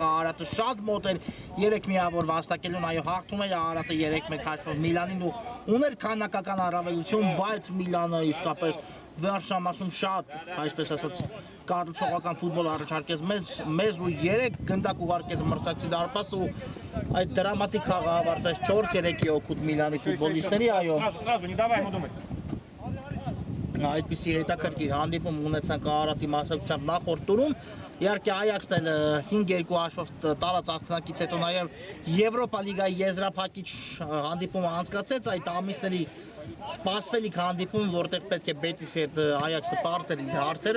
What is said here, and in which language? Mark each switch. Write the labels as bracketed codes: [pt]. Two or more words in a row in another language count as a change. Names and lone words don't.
[hy] Արատը շատ մոտ էր 3 միավոր վաստակելուն, այո, հաղթում էր Արատը 3-1 հաշվով Միլանին ու ուներ քանակական առավելություն, բայց Միլանը իսկապես վերջնամասում շատ, այսպես ասած, կառուցողական ֆուտբոլ առաջարկեց մեզ ու 3 գնդակ ուղարկեց մրցակցի դարպաս ու այդ դրամատիկ խաղը ավարտվեց 4-3-ի օգուտ Միլանի ֆուտբոլիստների, այո։ [ru] Сразу, не давай ему думать. [hy] Այդպիսի հետաքրքիր հանդիպում ունեցանք Արարատի մասնակցությամբ նախորդ տուրում։ Իհարկե Այաքսն էլ 5-2 հաշվով տարած աղթնակից հետո նաև Եվրոպա լիգայի եզրափակիչ հանդիպումը անցկացեց այդ ամիսների սպասվելիք հանդիպում, որտեղ պետք է Բետիսի հետ Այաքսը պարզեր իր հարցերը